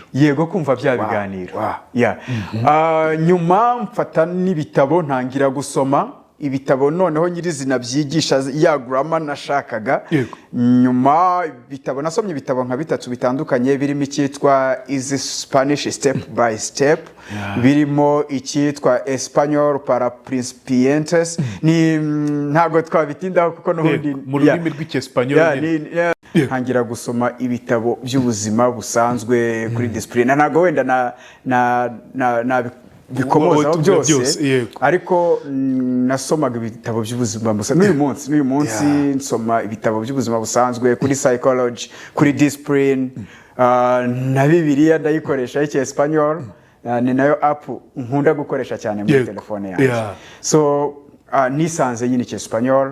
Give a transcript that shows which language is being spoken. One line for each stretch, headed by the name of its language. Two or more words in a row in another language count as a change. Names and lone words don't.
Kinyarwanda: yego kumva bya biganiro nyuma mfata n'ibitabo ntangira gusoma ibitabo noneho nyirizina byigisha ya grammar nashakaga nyuma bitabo nasomye ibitabo nka 3 bitandukanye birimo icyitwa Easy Spanish Step by Step birimo icyitwa Español para principiantes ni ntago twabitindaho kuko n'ubundi mu rurimi rw'icyesipanyol ntangira gusoma ibitabo by'ubuzima busanzwe kuri discipline ntago wenda na bikomozaho byose ariko nasomaga ibitabo by'ubuzima busanzwe n'uyu munsi nsoma ibitabo by'ubuzima busanzwe kuri psychology kuri discipline na Bibiliya ndayikoresha icyesipanyol ni nayo app nkunda gukoresha cyane muri telefone yanjye so nisanze nyine icyesipanyol